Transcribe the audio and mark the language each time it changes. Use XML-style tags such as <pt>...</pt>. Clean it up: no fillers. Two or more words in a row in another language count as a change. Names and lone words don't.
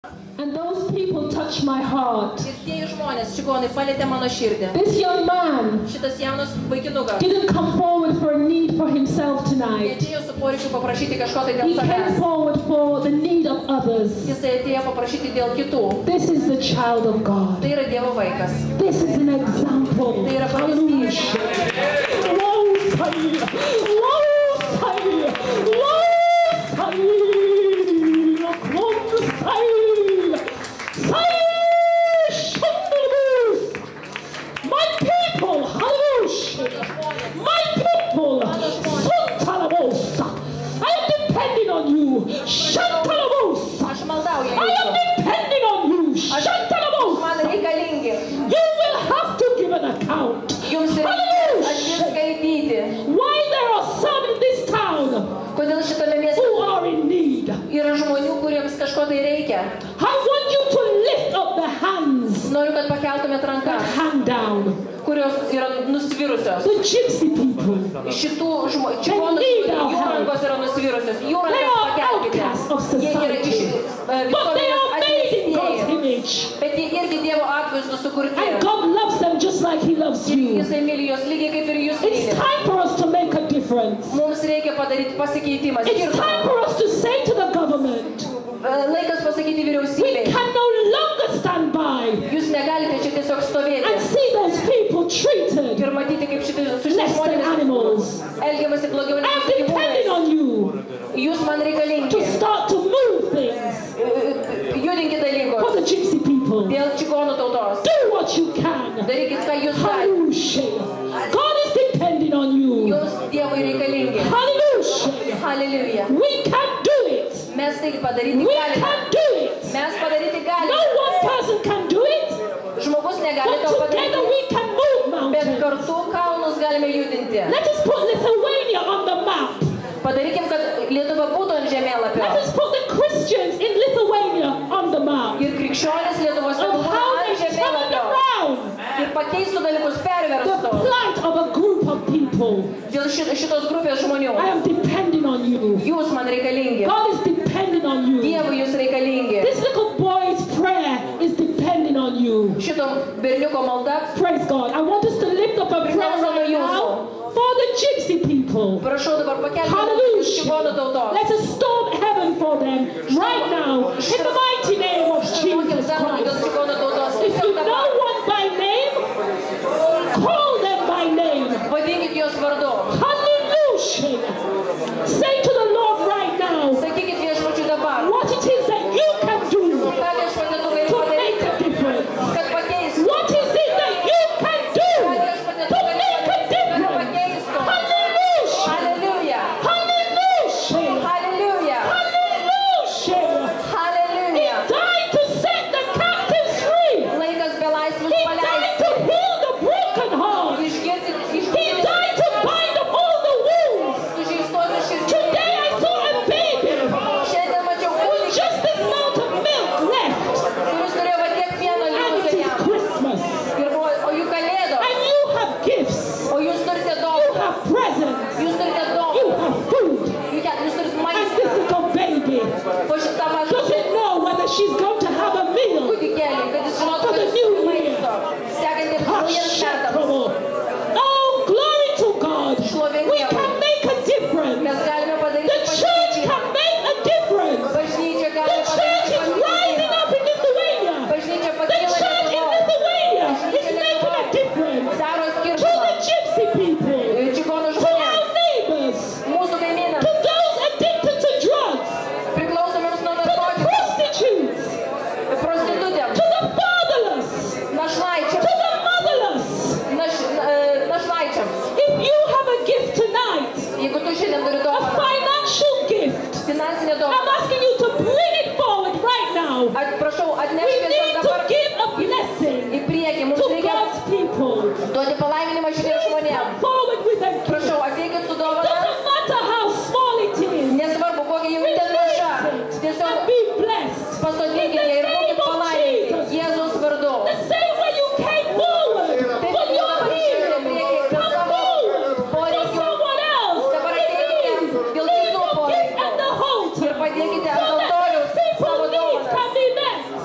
<en>And those people touched my heart.</en> <lt>Ir tie žmonės, čigonai, palietė mano širdį.</lt> <en>This young man</en> <lt>Šitas jaunas vaikinukas</lt> <en>didn't come forward for a need for himself tonight.</en> <lt>neatėjo su poreikiu paprašyti kažko tai</lt> <en>He</en> <lt>dėl</lt> <en>came</en> <lt>savęs.</lt> <en>forward for the need of others.</en> <lt>Jisai atėjo paprašyti dėl kitų.</lt> <en>This is the child of God.</en> <lt>Tai yra Dievo vaikas.</lt> <en>This is an example.</en> <lt>Tai yra pavyzdys.</lt> <en>My people, hallelujah. My people, Santalabosa. I am depending on you. Shantalabosa.</en> <lt>Aš maldauju</lt> <en>I am</en> <lt>jūsų.</lt> <en>depending on you.</en> <lt>Man Shantalabosa. reikalingi.</lt> <en>You will have to give an account.</en> <lt>Jums reikės atsiskaityti.</lt> <en>Why there are some in this town</en> <lt>Kodėl šitame mieste</lt> <en>who are in need?</en> <lt>yra žmonių, kuriems kažko tai reikia.</lt> <en>I want you to lift up the hands</en> <lt>Noriu, kad pakeltumėt</lt> <en>that</en> <lt>rankas,</lt> <en>hang down.</en> <lt>kurios yra nusvirusios.</lt> <en>The gypsy people.</en> <lt>Šitų čigonų, jų rankos yra nusvirusios. Jų</lt> <en>They</en> <lt>rankas</lt> <en>are</en> <lt>pakelkite.</lt> <en>outcasts of</en> <lt>Jie yra iš</lt> <en>society. But they are made in God's</en> <lt>visuomenės</lt> <en>image.</en> <lt>bet jie irgi Dievo atvaizdu sukurti.</lt> <en>And God loves them just like He loves you.</en> <lt>Jisai myli juos lygiai kaip ir jūs</lt> <en>It's</en> <lt>myli.</lt> <en>time for us to make a difference.</en> <lt>Mums reikia padaryti pasikeitimą.</lt> <en>It's time for us to say to the government,</en> <lt>Laikas pasakyti</lt> <en>we</en> <lt>vyriausybei.</lt> <en>can no longer stand by</en> <lt>Jūs negalite čia tiesiog stovėti</lt> <en>and see those people treated</en> <lt>ir matyti, kaip šitai su šitais</lt> <en>less than</en> <lt>žmonėmis</lt> <en>animals.</en> <lt>elgiamasi blogiau</lt> <en>I'm</en> <lt>negu su</lt> <en>depending</en> <lt>gyvūnais.</lt> <en>on you</en> <lt>Jūs man</lt> <en>to</en> <lt>reikalingi.</lt> <en>start to move things</en> <lt>Judinkit</lt> <en>for</en> <lt>dalykus</lt> <en>the gypsy people.</en> <lt>dėl čigonų tautos.</lt> <en>Do what you can.</en> <lt>Darykit, ką jūs galite.</lt> <en>Hallelujah. God is depending on you.</en> <lt>Jūs Dievui reikalingi.</lt> <en>Hallelujah. Hallelujah. We can do it.</en> <lt>Mes tai padaryti</lt> <en>We</en> <lt>galime.</lt> <en>can do it.</en> <lt>Mes padaryti</lt> <en>No</en> <lt>galime.</lt> <en>one person can do it,</en> <lt>Žmogus negali to</lt> <en>but together</en> <lt>padaryti.</lt> <en>we can move</en> <lt>Bet</lt> <en>mountains.</en> <lt>kartu kalnus galime judinti.</lt> <en>Let us put Lithuania on the map.</en> <lt>Padarykim, kad Lietuva būtų ant žemėlapio.</lt> <en>Let us put the Christians in Lithuania on the map.</en> <lt>Ir krikščionys Lietuvos</lt> <en>Of</en> <lt>nebūtų</lt> <en>how</en> <lt>ant</lt> <en>they turned</en> <lt>žemėlapio.</lt> <en>around</en> <lt>Ir pakeistų dalykus,</lt> <en>the</en> <lt>perverstų.</lt> <en>plight of a group of people.</en> <lt>Dėl šitos grupės žmonių.</lt> <en>I am depending on you.</en> <lt>Jūs man reikalingi.</lt> <en>God is depending on you.</en> <lt>Dievui jūs reikalingi.</lt> <en>This little boy's prayer is depending on you.</en> <lt>Šito berniuko malda.</lt> <en>Praise God. I want us to lift up a prayer right now for the gypsy people.</en> <lt>Prašau dabar pakelti</lt> <en>Hallelujah.</en> <lt>čigonų tautos.</lt> <en>Let us storm heaven for them right now in the mighty name of Jesus</en> <lt>Dėl</lt> <en>Christ.</en> <lt>čigonų tautos.</lt> <en>If you know one by name, call them by name.</en> <lt>Vadinkit jos vardu.</lt> <en>Hallelujah. Say to the Lord right now</en> <lt>Sakykit viešpačiui dabar.</lt> <en>what it is that you can do</en> <lt>Ką viešpatė tu gali</lt> <en>to make</en> <lt>padaryti,</lt> <en>a difference.</en> <lt>kad pakeistų.</lt> <en>What is it that you can do</en> <lt>Ką viešpatė tu</lt> <en>to</en> <lt>gali</lt> <en>make a</en> <lt>padaryti, kad</lt> <en>difference?</en> <lt>pakeistų.</lt> <en>Hallelujah. Hallelujah. Hallelujah. Hallelujah. Hallelujah. Hallelujah. Died to set the captives free.</en> <lt>Laikas belaisvius</lt> <en>He died</en> <lt>paleisti.</lt> <en>to heal the broken heart.</en> <lt>Išgirti</lt> <en>He died to bind up all the wounds.</en> <lt>sužeistosios širdžių.</lt> <en>Today I saw a baby</en> <lt>Šiandien mačiau</lt> <en>with</en> <lt>kūdikį,</lt> <en>just this amount of milk left.</en> <lt>kuris turėjo va tiek pieno</lt> <en>And</en> <lt>likusio</lt> <en>it is</en> <lt>jam.</lt> <en>Christmas.</en> <lt>Ir buvo, o jų kalėdos,</lt> <en>And you have gifts.</en> <lt>o jūs turite</lt> <en>You</en> <lt>daug.</lt> <en>have presents.</en> <lt>Jūs turite</lt> <en>You</en> <lt>daug.</lt> <en>have food.</en> <lt>Jūs turite</lt> <en>And</en> <lt>maistą.</lt> <en>this little baby</en> <lt>Po šitą mažą</lt> <en>doesn't know whether she's going to have a meal.</en> <lt>kūdikėlį, kad jis žinotų,</lt> <en>For</en> <lt>kad</lt> <en>the</en> <lt>jis</lt> <en>new</en> <lt>turi</lt> <en>year.</en> <lt>maisto. Sekantiems naujiems metams.</lt> <en>Oh, glory to God. We can make a difference.</en> <lt>Mes galime</lt> <en>The</en> <lt>padaryti</lt> <en>church</en> <lt>pasikeitimą.</lt> <en>can make a difference.</en> <lt>Bažnyčia</lt> <en>The</en> <lt>gali</lt> <en>church</en> <lt>padaryti</lt> <en>is rising</en> <lt>pasikeitimą.</lt> <en>up in Lithuania.</en> <lt>Bažnyčia</lt> <en>The</en> <lt>pakyla</lt> <en>church in</en> <lt>Lietuvoje.</lt> <en>Lithuania is making a difference</en> <lt>Daro</lt> <en>to</en> <lt>skirtumą.</lt> <en>the gypsy people,</en> <lt>Čigonų</lt> <en>to</en> <lt>žmonėms,</lt> <en>our neighbors,</en> <lt>mūsų kaimynams,</lt> <en>to those addicted to drugs,</en> <lt>priklausomiems nuo</lt> <en>to the</en> <lt>narkotikų,</lt> <en>prostitutes,</en> <lt>prostitutėms,</lt> <en>to the fatherless,</en> <lt>našlaičiams,</lt> <en>to the motherless.</en> <lt>našlaičiams.</lt> <en>If you have a gift tonight,</en> <lt>Jeigu tu šiandien turi</lt> <en>a</en> <lt>dovaną,</lt> <en>financial gift,</en> <lt>finansinę</lt> <en>I'm</en> <lt>dovaną,</lt> <en>asking you to bring it forward right now.</en> <lt>prašau,</lt> <en>We</en> <lt>atneškite</lt> <en>need</en> <lt>dabar</lt> <en>to give a blessing</en> <lt>į priekį. Mums</lt> <en>to</en> <lt>reikia</lt> <en>God's people.</en> <lt>duoti palaiminimą šitiems</lt> <en>Come</en> <lt>žmonėms.</lt> <en>forward with a gift.</en> <lt>Prašau, ateikit su dovana.</lt> <en>Doesn't matter how small it is.</en> <lt>Nesvarbu, kokia jau ten maža. Tiesiog</lt> <en>And be blessed.</en> <lt>pasodinkite ir būkit palaiminti. Jėzaus vardu.</lt> <en>The same way you came forward</en> <lt>Taip,</lt> <en>for your</en> <lt>dabar išeikite</lt> <en>healing.</en> <lt>priekį dėl</lt> <en>Come</en> <lt>savo</lt> <en>forward for</en> <lt>poreikių.</lt> <en>someone else.</en> <lt>Dabar</lt> <en>in</en> <lt>ateikite</lt> <en>need.</en> <lt>dėl</lt> <en>Leave</en> <lt>kitų</lt> <en>the gift</en> <lt>poreikių.</lt> <en>at the altar</en> <lt>Ir padėkite</lt> <en>so</en> <lt>ant</lt> <en>that</en> <lt>altoriaus</lt> <en>people's</en> <lt>savo</lt> <en>needs</en> <lt>dovanas.</lt> <en>can be met.</en>